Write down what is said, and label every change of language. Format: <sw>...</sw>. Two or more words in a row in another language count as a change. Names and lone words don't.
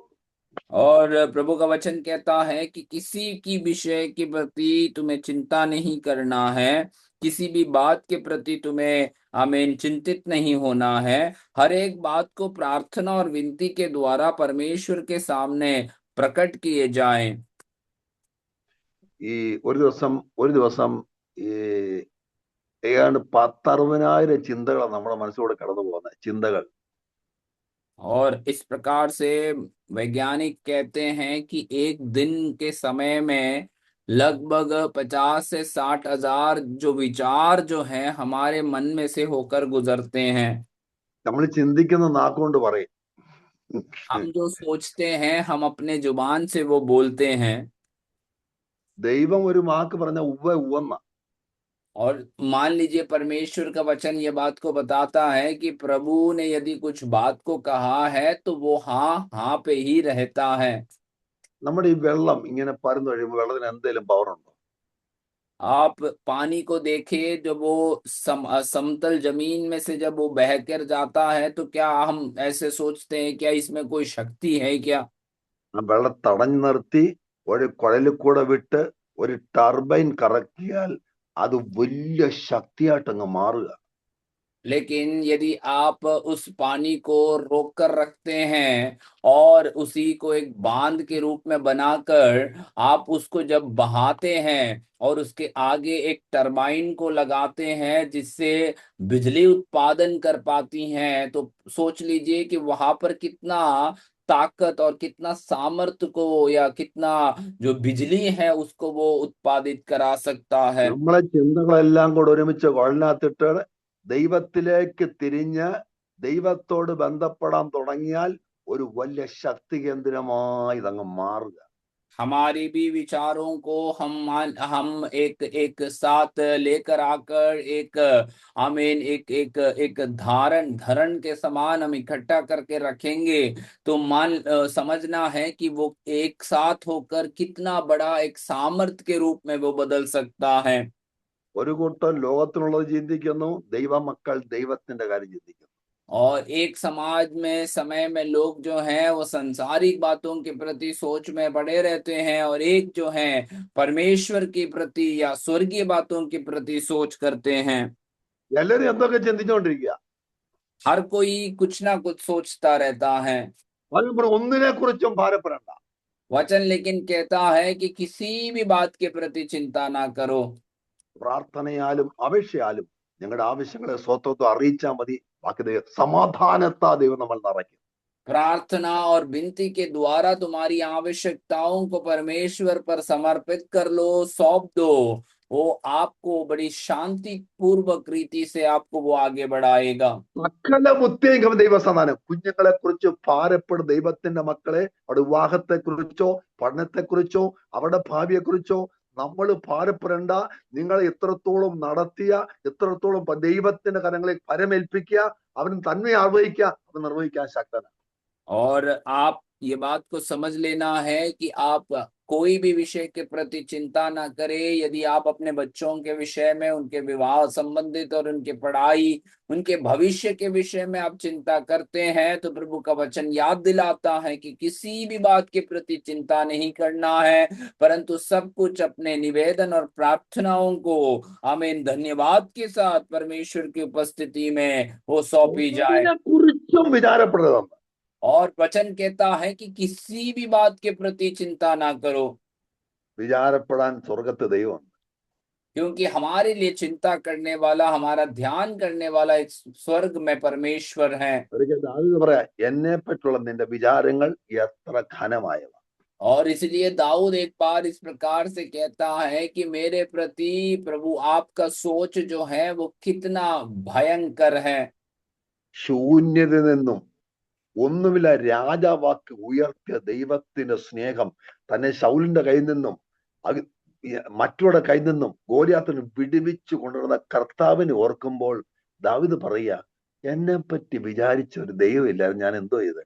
<hi>और प्रभु का वचन कहता है कि किसी की विषय के प्रति तुम्हें चिंता नहीं करना है, किसी भी बात के प्रति तुम्हें आमीन चिंतित नहीं होना है। हर एक बात को प्रार्थना और विनती के द्वारा परमेश्वर के सामने प्रकट किए जाएं।</hi> <ml>ഈ ഒരു ദിവസം ഈ ഏതാണ്ട് 10,60,000 ചിന്തകളാണ് നമ്മുടെ മനസ്സിലൂടെ കടന്നു പോകുന്നത്. ചിന്തകൾ.</ml> <hi>और इस प्रकार से वैज्ञानिक कहते हैं कि एक दिन के समय में लगभग 50 से 60 हजार जो विचार जो हैं हमारे मन में से होकर गुजरते हैं।</hi> <ml>നമ്മൾ ചിന്തിക്കുന്ന നാക്കുകൊണ്ട് പറയും.</ml> <hi>हम जो सोचते हैं हम अपने जुबान से वो बोलते हैं।</hi> <ml>ദൈവം ഒരു വാക്ക് പറഞ്ഞ ഉവ്വ ഉവ്വെന്ന.</ml> <hi>और मान लीजिए परमेश्वर का वचन ये बात को बताता है कि प्रभु ने यदि कुछ बात को कहा है तो वो हाँ हाँ पे ही रहता है।</hi> <ml>നമ്മുടെ ഈ വെള്ളം ഇങ്ങനെ പരന്നു കഴിയുമ്പോൾ വെള്ളത്തിന് എന്തെങ്കിലും പവർ ഉണ്ടോ?</ml> <hi>आप पानी को देखें जब वो समतल जमीन में से जब वो बहकर जाता है तो क्या हम ऐसे सोचते हैं क्या इसमें कोई शक्ति है क्या?</hi> <ml>ആ വെള്ളം തടഞ്ഞു നിർത്തി ഒരു കുഴലിൽ കൂടെ വിട്ട് ഒരു ടർബൈൻ കറക്കിയാൽ അത് വലിയ ശക്തിയായിട്ട് അങ്ങ് മാറുക.</ml> <hi>लेकिन यदि आप उस पानी को रोक कर रखते हैं और उसी को एक बांध के रूप में बनाकर आप उसको जब बहाते हैं और उसके आगे एक टरबाइन को लगाते हैं जिससे बिजली उत्पादन कर पाती हैं, तो सोच लीजिए कि वहां पर कितना ताकत और कितना सामर्थ्य को या कितना जो बिजली है उसको वो उत्पादित करा सकता है।</hi> <ml>നമ്മളെ ചിന്തകളെല്ലാം കൂടെ ഒരുമിച്ച് കുഴലിനകത്തിട്ട് ദൈവത്തിലേക്ക് തിരിഞ്ഞ് ദൈവത്തോട് ബന്ധപ്പെടാൻ തുടങ്ങിയാൽ ഒരു വലിയ ശക്തി കേന്ദ്രമായി ഇതങ്ങ് മാറുക.</ml> <hi>हमारी भी विचारों को हम एक एक साथ लेकर आकर एक आमीन एक एक एक धारण धरण के समान हम इकट्ठा करके रखेंगे तो समझना है कि वो एक साथ होकर कितना बड़ा एक सामर्थ्य के रूप में वो बदल सकता है।</hi> <ml>ഒരു കൂട്ടം ലോകത്തിനുള്ളത് ചിന്തിക്കുന്നു, ദൈവമക്കൾ ദൈവത്തിന്റെ കാര്യം ചിന്തിക്കുന്നു.</ml> <hi>और एक समाज में समय में लोग जो हैं वो सांसारिक बातों के प्रति सोच में पड़े रहते हैं और एक जो है परमेश्वर के प्रति या स्वर्गीय बातों के प्रति सोच करते हैं।</hi> <ml>എല്ലാരും എന്തൊക്കെ ചിന്തിച്ചുകൊണ്ടിരിക്കുക.</ml> <hi>हर कोई कुछ ना कुछ सोचता रहता है।</hi> <ml>ഒന്നിനെ കുറിച്ചും ഭാരപ്പെടണ്ട.</ml> <hi>वचन लेकिन कहता है कि किसी भी बात के प्रति चिंता ना करो।</hi> <ml>പ്രാർത്ഥനയാലും അപേക്ഷയാലും ഞങ്ങളുടെ ആവശ്യങ്ങളെ സ്വത്വത്വം അറിയിച്ചാൽ മതി. ബാക്കി സമാധാനത്താ ദൈവം നമ്മൾ നിറയ്ക്കും.</ml> <hi>प्रार्थना और विनती के द्वारा तुम्हारी आवश्यकताओं को परमेश्वर पर समर्पित कर लो, सौंप दो। वो आपको बड़ी शांति पूर्वक रीति से आपको वो आगे बढ़ाएगा।</hi> <ml>സകല ബുദ്ധിയും ദൈവസമാധാനം. കുഞ്ഞുങ്ങളെ കുറിച്ച് ഭാരപ്പെടും ദൈവത്തിന്റെ മക്കളെ. അവരുടെ വിവാഹത്തെ കുറിച്ചോ പഠനത്തെ കുറിച്ചോ അവരുടെ ഭാവിയെ കുറിച്ചോ നമ്മൾ ഭാരപ്പെടേണ്ട. നിങ്ങൾ എത്രത്തോളം നടത്തിയ എത്രത്തോളം ദൈവത്തിന്റെ കരങ്ങളിൽ പരമേൽപ്പിക്കുക. അവൻ തന്നെ ആർവഹിക്കുക, അവൻ നിർവഹിക്കാൻ ശക്തനാണ്.</ml> <hi>और आप ये बात को समझ लेना है कि आप कोई भी विषय के प्रति चिंता ना करें। यदि आप अपने बच्चों के विषय में, उनके विवाह संबंधित और उनके पढ़ाई, उनके भविष्य के विषय में आप चिंता करते हैं तो प्रभु का वचन याद दिलाता है कि किसी भी बात के प्रति चिंता नहीं करना है, परंतु सब कुछ अपने निवेदन और प्रार्थनाओं को आमीन धन्यवाद के साथ परमेश्वर की उपस्थिति में वो सौंपी जाए।</hi> <ml>ഒന്നിനെ കുറിച്ചും വിചാരപ്പെടരുത്.</ml> <hi>और वचन कहता है कि किसी भी बात के प्रति चिंता ना करो,</hi> <ml>വിചാരപ്പെടാൻ സ്വർഗത്ത് ദൈവം.</ml> <hi>क्योंकि हमारे लिए चिंता करने वाला, हमारा ध्यान करने वाला एक स्वर्ग में परमेश्वर है।</hi> <ml>ഒരിക്കൽ ദാവീദ് പറയാ, എന്നെ പറ്റിയുള്ള നിന്റെ വിചാരങ്ങൾ എത്ര ഘനമായവ.</ml> <hi>और इसलिए दाऊद एक बार इस प्रकार से कहता है कि मेरे प्रति प्रभु आपका सोच जो है वो कितना भयंकर है।</hi> <ml>ശൂന്യതയിൽ നിന്നും ഒന്നുമില്ല രാജാവാക്കി ഉയർത്തിയ ദൈവത്തിന്റെ സ്നേഹം തന്നെ ശൗലിന്റെ കയ്യിൽ നിന്നും മറ്റുള്ള കയ്യിൽ നിന്നും ഗോലിയാത്തിനും വിടുവിച്ചു കൊണ്ടുവരുന്ന കർത്താവിനെ ഓർക്കുമ്പോൾ ദാവീദ് പറയുക, എന്നെ പറ്റി വിചാരിച്ച ഒരു ദൈവമില്ലായിരുന്നു, ഞാൻ എന്തോ ചെയ്തത്.</ml>